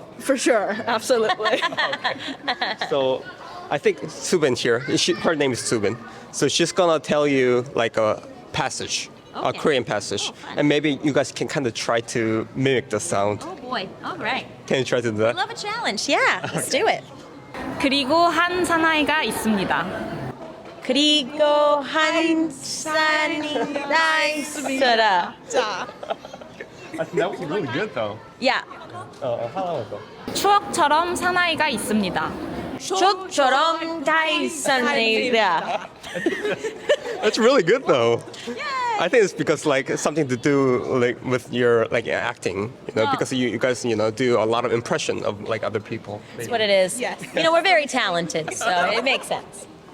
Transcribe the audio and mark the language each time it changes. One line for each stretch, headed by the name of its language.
English: for sure, absolutely. So I think Subin here, her name is Subin. So she's gonna tell you like a passage, a Okay. Korean passage. And maybe you guys can kind of try to mimic the sound. Oh boy. All right. Can you try to do that? Love a challenge. Yeah. Let's do it.
Korean: 그리고 한 사나이가 있습니다. 그리고 한 사나이가 있어라.
English: That was really good though. Yeah.
Korean: 하나만 더. 추억처럼 사나이가 있습니다. 족처럼 다 있습니다.
English: That's really good though. I think it's because like something to do like with your like acting, because you guys do a lot of impression of like other people. That's what it is. Yes. We're very talented, so it makes sense.